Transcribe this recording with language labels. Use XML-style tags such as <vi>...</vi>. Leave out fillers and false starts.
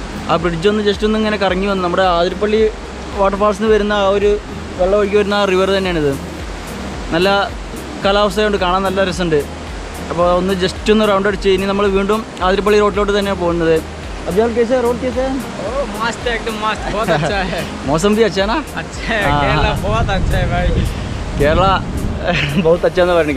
<ml>ആ ബ്രിഡ്ജ് ഒന്ന് ജസ്റ്റ് ഒന്ന് ഇങ്ങനെ കറങ്ങി വന്ന് നമ്മുടെ ആതിരപ്പള്ളി വാട്ടർഫാൾസിൽ നിന്ന് വരുന്ന ആ ഒരു വെള്ളം ഒഴുകി വരുന്ന ആ റിവർ തന്നെയാണിത്. നല്ല കാലാവസ്ഥയുണ്ട്, കാണാൻ നല്ല രസമുണ്ട്. അപ്പോൾ ഒന്ന് ജസ്റ്റ് ഒന്ന് റൗണ്ട് അടിച്ച് ഇനി നമ്മൾ വീണ്ടും ആതിരപ്പള്ളി റോഡിലോട്ട് തന്നെയാണ് പോകുന്നത്.</ml> <hi>अब्जल कैसे रोड कैसे है? मस्त है, एकदम मस्त, बहुत अच्छा है। मौसम भी अच्छा है ना? अच्छा है, केरला बहुत अच्छा है भाई.</hi> <ml>കേരള</ml> <hi>बहुत अच्छा</hi> <ml>എന്ന് പറഞ്ഞു.</ml>